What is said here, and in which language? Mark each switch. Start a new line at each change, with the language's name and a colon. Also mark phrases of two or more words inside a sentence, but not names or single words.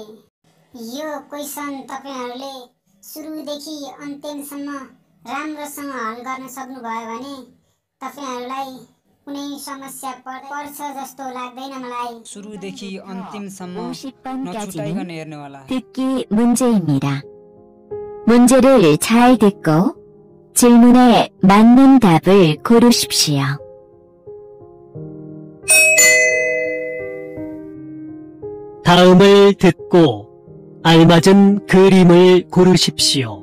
Nepali: यो क्वेसन तपाईहरुले सुरुदेखि अन्तिमसम्म राम्रोसँग हल गर्न सक्नुभयो भने तपाईहरुलाई कुनै समस्या पर्छ जस्तो लाग्दैन मलाई। सुरुदेखि अन्तिमसम्म नछुटाइकन हेर्नु होला।
Korean: 듣기 문제입니다. 문제를 잘 듣고 질문에 맞는 답을 고르십시오. 다음을 듣고 알맞은 그림을 고르십시오.